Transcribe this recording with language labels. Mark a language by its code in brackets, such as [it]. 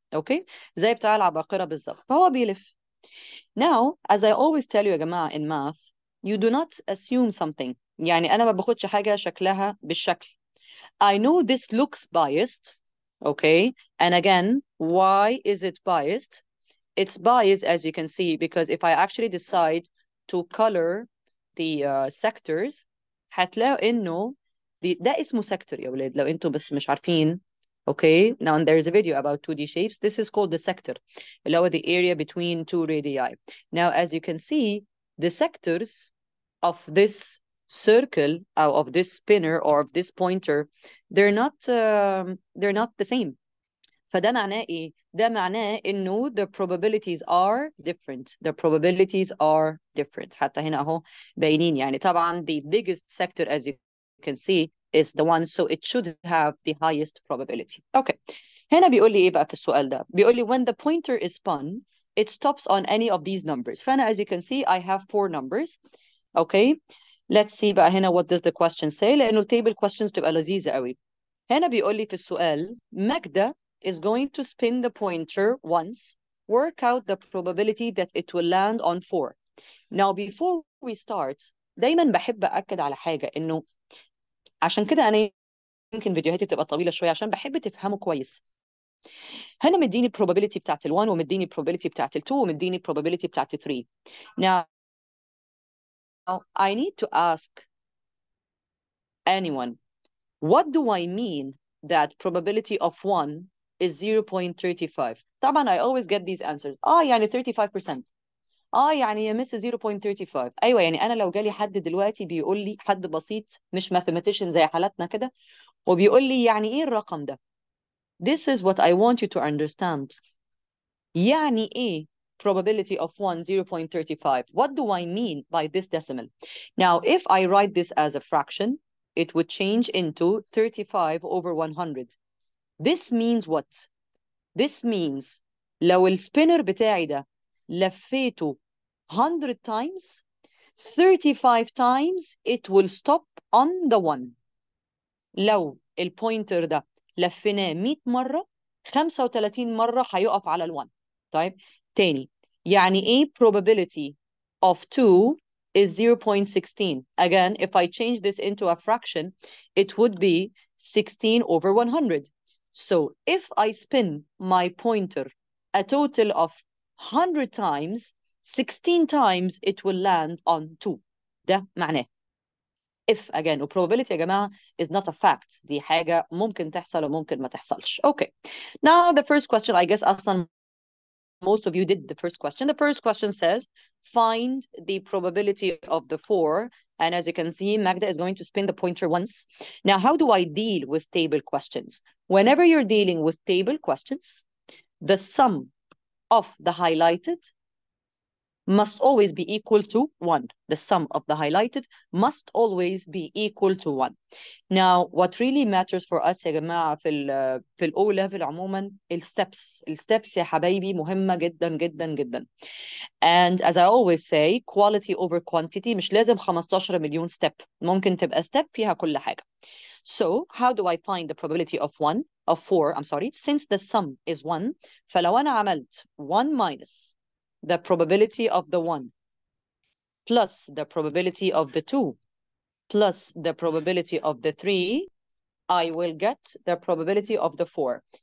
[ar] اوكي، زي بتاع العباقرة بالظبط، فهو بيلف. [en] Now, as I always tell you [ar] يا جماعة [en] in math, you do not assume something. [ar] يعني أنا ما باخدش حاجة شكلها بالشكل. [en] I know this looks biased. Okay. And again, why is it biased? It's biased, as you can see, because if I actually decide to color the sectors, [ar] هتلاقوا إنه ده اسمه sector يا ولاد، لو أنتوا بس مش عارفين. [en] Okay, now there's a video about 2D shapes. This is called the sector, [ar] اللي هو [en] the area between 2 radii. Now, as you can see, the sectors of this circle, of this spinner or of this pointer, they're not the same. [ar] فده معناه ايه؟ ده معناه انه [en] the probabilities are different. The probabilities are different. [ar] حتى هنا اهو باينين. يعني طبعا [en] the biggest sector, as you can see, is the one, so it should have the highest probability. Okay. [ar] هنا بيقول لي ايه بقى في السؤال ده؟ بيقول لي [en] when the pointer is spun, it stops on any of these numbers. [ar] فانا [en] as you can see, I have 4 numbers. Okay. Let's see [ar] بقى [en] هنا what does the question say، [ar] لانه التable questions بتبقى لذيذة قوي. هنا بيقول لي في السؤال [en] Majida is going to spin the pointer once, work out the probability that it will land on 4. Now before we start [ar] دايما بحب أأكد على حاجة، إنه عشان كده أنا يمكن فيديوهاتي بتبقى طويلة شوية عشان بحب تفهموا كويس. هنا مديني probability بتاعت ال1 ومديني probability بتاعت ال2 ومديني probability بتاعت ال3. [en] Now I need to ask anyone, what do I mean that probability of 1 is 0.35? [ar] طبعا [en] I always get these answers. [ar] يعني 35%. يعني يا مس 0.35. ايوه، يعني انا لو جالي حد دلوقتي بيقول لي، حد بسيط مش mathematician زي حالتنا كده، وبيقول لي يعني إيه الرقم ده؟ [en] This is what I want you to understand. [ar] يعني إيه [en] probability of 1, 0.35? What do I mean by this decimal? Now, if I write this as a fraction, it would change into 35 over 100. This means what? This means [ar] لو السبينر بتاعي ده لفيته [en] 100 times, 35 times it will stop on the 1. [ar] لو البوينتر ده لفيناه 100 مرة 35 مرة هيقف على ال1. طيب تاني، يعني ايه [en] probability of 2 is 0.16. Again, if I change this into a fraction, it would be 16 over 100. So if I spin my pointer a total of 100 times, 16 times it will land on 2. [ar] ده معناه [en] if again و probability [ar] يا جماعة [en] is not a fact. [ar] دي حاجة ممكن تحصل وممكن ما تحصلش. [en] Okay. Now the first question, I guess [ar] أصلا [en] most of you did the first question. The first question says, find the probability of the 4. And as you can see, Magda is going to spin the pointer once. Now, how do I deal with table questions? Whenever you're dealing with table questions, the sum of the highlighted must always be equal to 1. The sum of the highlighted must always be equal to 1. Now, what really matters for us [ar] يا جماعة في ال O level عموما الsteps يا حبايبي مهمة جدا جدا جدا. [en] And as I always say, quality over quantity. [ar] مش لازم 15 مليون step. ممكن تبقى step فيها كل حاجة. [en] So, how do I find the probability of 4, I'm sorry, since the sum is 1, [ar] فلو أنا عملت [en] 1 minus the probability of the 1 plus the probability of the 2 plus the probability of the 3, I will get the probability of the 4.